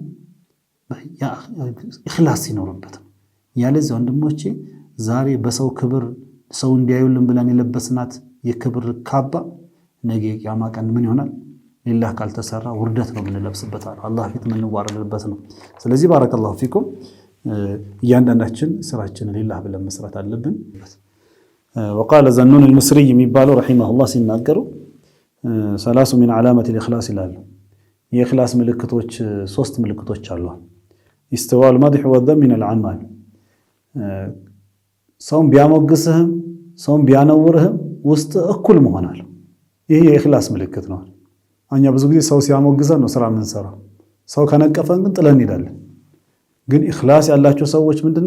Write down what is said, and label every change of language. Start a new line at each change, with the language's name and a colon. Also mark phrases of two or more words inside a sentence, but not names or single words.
Amharic: ያ ኢኽላስ ሲኖርበት ነው። ያለዚህ ወንድሞቼ ዛሬ በሰው ክብር ሰው እንዲያዩልን ብለን የለበስናት የክብር ካባ ነገ ቂያማ ቀን ምን ይሆናል? ሊላህ ካልተሰራ ውርደት ነው የምንለብስበት አላህ ፊት የምንዋረድበት ነው። ስለዚህ
Arabic: بارك الله فيكم
Amharic: እያንዳንዳችን ስራችንን ሊላህ ብለን መስራት አለብን።
Arabic: وقال زنون المصري
Amharic: የሚባለው ረሂመሁላህ ሲናገሩ
Arabic: ثلاث من علامات الإخلاص
Amharic: ይላሉ። የኢኽላስ ምልክቶች 3 ምልክቶች አሉ።
Arabic: استواء المدح والذم من العمل
Amharic: ሰውን ቢያሞግስህም ሰውን ቢያነውርህም ውስጥ እኩል መሆን አለ። ይሄ የኢኽላስ ምልክት ነው። እኛ ብዙ ጊዜ ሰው ሲያሞግዘን ነው ስራ የምንሰራው። ሰው ከነቀፈን ግን ጥለን እንሄዳለን። ግን ኢኽላስ ያላቸው ሰዎች ምንድነው?